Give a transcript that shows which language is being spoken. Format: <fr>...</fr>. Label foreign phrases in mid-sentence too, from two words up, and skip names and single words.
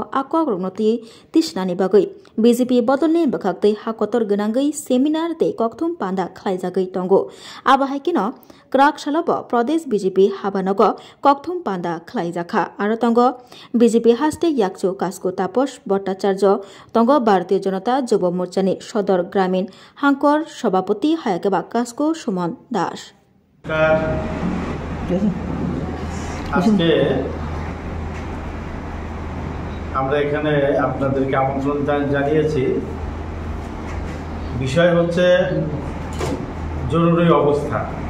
<trp>आकक रगनति तिसनानि बागै बीजेपी बदलनि बखाक्तै हाकतर गनांगै सेमिनार ते ककथुम पांदा खालायजागै तंगो आबाहायकिनो क्राकसालाब प्रदेश बीजेपी हाबानग ककथुम पांदा खालायजाखा आरो तंगो बीजेपी हास्ते याकचो कास्को तापस भट्टाचार्य तंगो भारतीय जनता युव मोर्चानि सदर ग्रामीण हांकर सभापति हायाकेबा कास्को सुमन दास</trp> <bn>আজকে আমরা এখানে আপনাদেরকে আমন্ত্রণ জানিয়েছি। বিষয় হচ্ছে জরুরি অবস্থা।</bn>